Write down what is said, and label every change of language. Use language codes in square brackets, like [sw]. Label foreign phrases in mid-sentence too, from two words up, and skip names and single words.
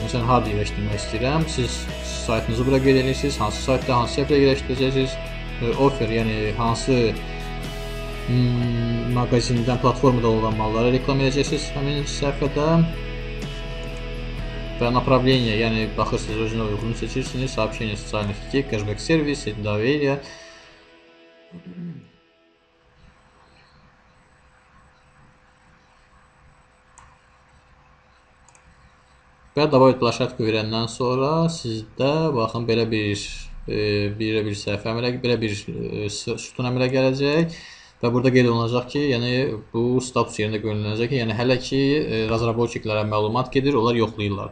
[az] Məsələn, harda yerləşdirmək istəyirəm. Siz saytınızı bura qeyd edirsiniz, hansı saytda, hansı səhifədə yerləşdirəcəksiniz. Offer, yəni hansı mağazindən, platformada olan malları reklam edəcəksiniz həmin səhifədə və направление, yəni baxırsınız, özünə uyğun seçirsiniz, [ru] сообщение социальных сетей, [az] cashback servis, доверие. Və [ru] добавить площадки [az] verəndən sonra sizdə baxın belə bir səhifə əmələ, belə bir sütun əmələ gələcək və burada qeyd olunacaq ki, yəni bu status yerində görünəcək ki, yəni hələ ki razработчикlərə məlumat gedir, onlar yoxlayırlar.